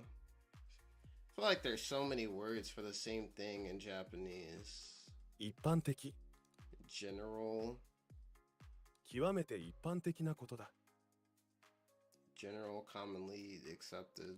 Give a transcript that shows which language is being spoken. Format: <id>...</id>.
<en>I feel like there's so many words for the same thing in Japanese.</en> <ja>一般的。</ja> <en>General,</en> <ja>極めて一般的なことだ。</ja> <en>general, commonly accepted,</en>